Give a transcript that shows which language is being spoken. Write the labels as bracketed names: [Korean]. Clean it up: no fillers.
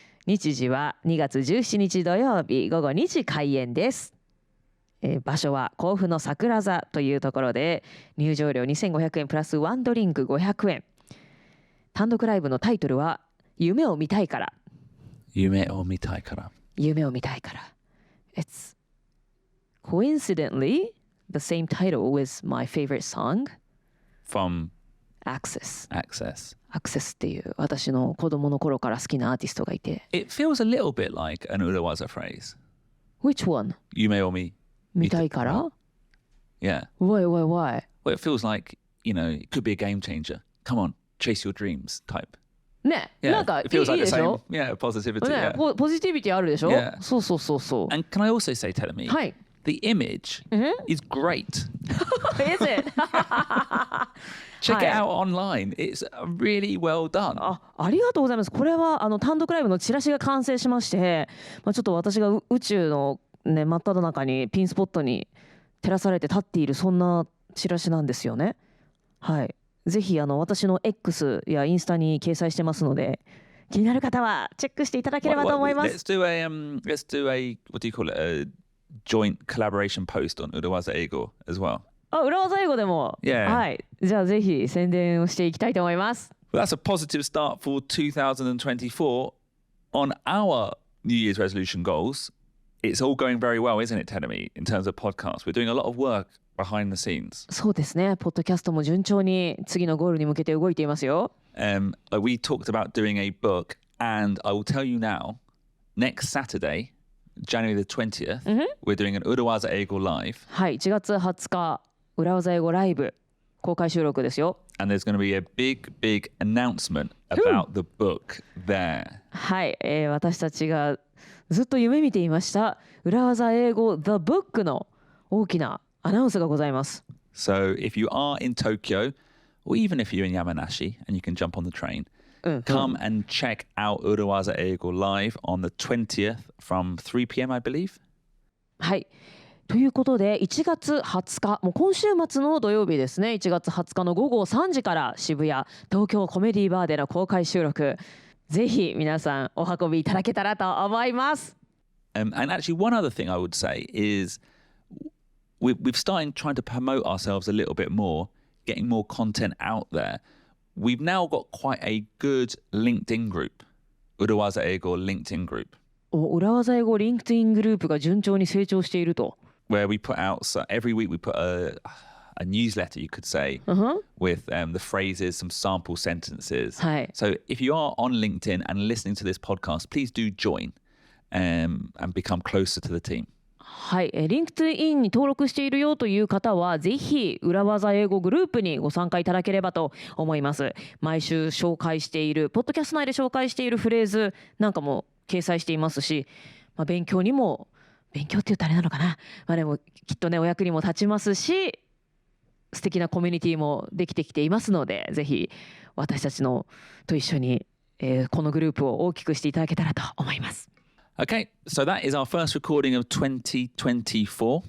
[Japanese] 日時は2月17日土曜日午後2時開演です。場所は甲府の桜座というところで、入場料2500円プラスワンドリンク500円。単独ライブのタイトルは夢を見たいから。夢を見たいから。夢を見たいから。 [English] It's coincidentally the same title was my favorite song from Access. Access [Japanese] っていう私の子供の頃から好きなアーティストがいて。 [English] It feels a little bit like an Urawaza phrase. Which one? [Japanese] 夢を見たいから [English] Yeah. Why? Well, it feels like, it could be a game changer. Come on, chase your dreams type. [Japanese] ね、 [English] yeah, [Japanese] なんかいいでしょ [English] Yeah, positivity. [Japanese] ね、ポジティビティあるでしょ [English] Yeah. [Japanese] そう。 [English] And can I also say, Terumi, [Japanese] はい。 [English] The image is great. Is it? Check it out online. It's really well done. [Japanese] ありがとうございます。これは単独ライブのチラシが完成しまして、ちょっと私が宇宙のね真っ只中にピンスポットに照らされて立っているそんなチラシなんですよね。はい。ぜひ私の X やインスタに掲載してますので、気になる方はチェックしていただければと思います。 [English] Let's do a what do you call it? A joint collaboration post on Urawaza Eigo as well. [Japanese] 裏技英語でも。 [English] Yeah. [Japanese] はい。じゃあぜひ宣伝をしていきたいと思います。 [English] Well, that's a positive start for 2024 on our New Year's resolution goals. It's all going very well, isn't it, Terumi, in terms of podcasts? We're doing a lot of work behind the scenes. [Japanese] そうですね。ポッドキャストも順調に次のゴールに向けて動いていますよ。 [English] We talked about doing a book, and I will tell you now, next Saturday, January the 20th, we're doing an Urawaza Eigo Live. [Japanese] はい、1月20日、裏技英語ライブ公開収録ですよ。 [English] And there's going to be a big announcement about the book there. [Japanese] はい、私たちがずっと夢見ていました裏技英語 The Book の大きなアナウンスがございます。 [English] So if you are in Tokyo, or even if you're in Yamanashi and you can jump on the train, come and check out Urawaza Eigo Live on the 20th from 3 p.m. I believe. [Japanese] はい。ということで1月20日、もう今週末の土曜日ですね、1月20日の午後3時から渋谷東京コメディバーでの公開収録、ぜひ皆さんお運びいただけたらと思います。 [English] And actually one other thing I would say is we've started trying to promote ourselves a little bit more, getting more content out there. We've now got quite a good LinkedIn group, Urawaza Eigo LinkedIn group. [Japanese] 裏技英語 LinkedIn グループが順調に成長していると。 [English] Where we put out, so every week we put a newsletter, you could say, with the phrases, some sample sentences. [Japanese] はい。 [English] So if you are on LinkedIn and listening to this podcast, please do join and become closer to the team. [Japanese] はい、LinkedIn に登録しているよという方はぜひ裏技英語グループにご参加いただければと思います。毎週紹介しているポッドキャスト内で紹介しているフレーズなんかも掲載していますし、勉強って言ったらあれなのかな、でもきっとねお役にも立ちますし、素敵なコミュニティもできてきていますので、ぜひ私たちのと一緒に、このグループを大きくしていただけたらと思います。 [English] Okay, so that is our first recording of 2024.